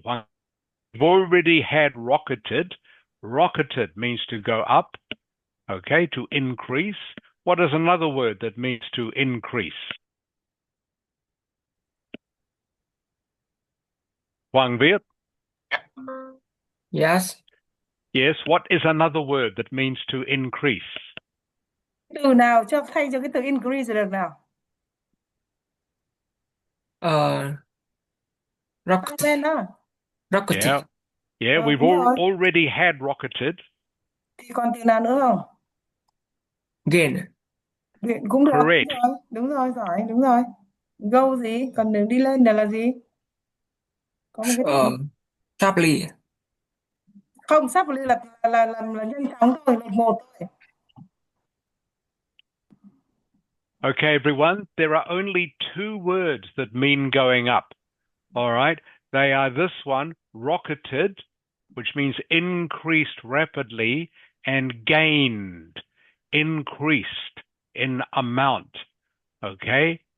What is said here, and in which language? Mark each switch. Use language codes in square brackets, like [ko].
[en] We've already had rocketed. Rocketed means to go up, okay, to increase. What is another word that means to increase? [vi] Hoàng Việt? [en] Yes. Yes, what is another word that means to increase? [vi] Từ nào thay cho cái từ increase được nào? [en] Rocket. [vi] Lên đó. [en] Rocketed. Yeah, we've already had rocketed. [vi] Thì còn từ nào nữa không? [en] Gain. [vi] Cũng được. [en] Correct. [vi] Đúng rồi, giỏi, đúng rồi. Go gì? Còn đường đi lên là gì? Có một cái từ. [en] Sharply. [vi] Không, sharply là nhanh chóng thôi, là một thôi. [en] Okay, everyone, there are only two words that mean going up. All right? They are this one, rocketed, which means increased rapidly, and gained, increased in amount. Okay?